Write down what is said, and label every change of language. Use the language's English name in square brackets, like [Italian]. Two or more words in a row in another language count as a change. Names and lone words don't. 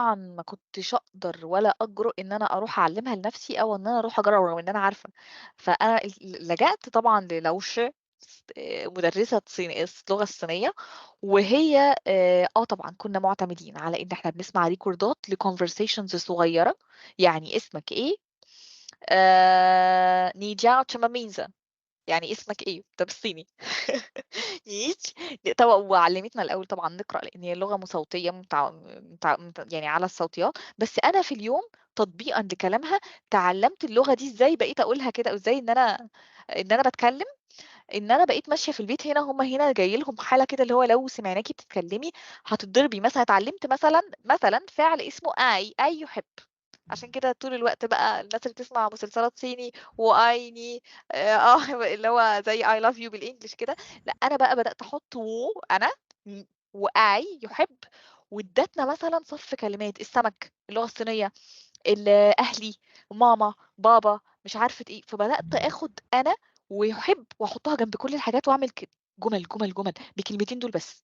[Arabic] طبعًا ما كنتش أقدر ولا أجرؤ إن أنا أروح أعلّمها لنفسي أو إن أنا أروح أجرّب رغم إن أنا عارفة. فأنا لجأت طبعًا للوشة، مُدرسة اللغة الصينية. وهي طبعًا كنا مُعتمدين على إن إحنا بنسمع ريكوردات لconversations صغيّرة. يعني اسمك إيه؟ [Chinese] 你叫什么名字؟ [Arabic] يعني اسمك إيه؟ ده بالصيني. ييتش طبعًا. وعلّمتنا الأول طبعًا نقرأ، لإن هي لغة صوتية يعني على الصوتيات. بس أنا في اليوم تطبيقًا لكلامها اتعلّمت اللغة دي إزاي بقيت أقولها كده، أو إزاي إن أنا باتكلّم. إن أنا بقيت ماشية في البيت هنا، هُم هنا جاي لهم حالة كده اللي هو لو سمعناكِ بتتكلّمي هتتضربي. مثلًا اتعلّمت مثلًا فعل اسمه أي يُحب. عشان كده طول الوقت بقى الناس اللي بتسمع مسلسلات صيني وأيني اللي هو زي [English] I love you [Arabic] بالEnglish كده. لأ أنا بقى بدأت أحط أنا م وأي يُحب. وادّتنا مثلًا صف كلمات، السمك، اللغة الصينية، أهلي، ماما، بابا، مش عارفة إيه. فبدأت آخُد أنا ويُحب وأحطها جنب كل الحاجات وأعمل جُمل، جُمل، جُمل بالكلمتين دول بس.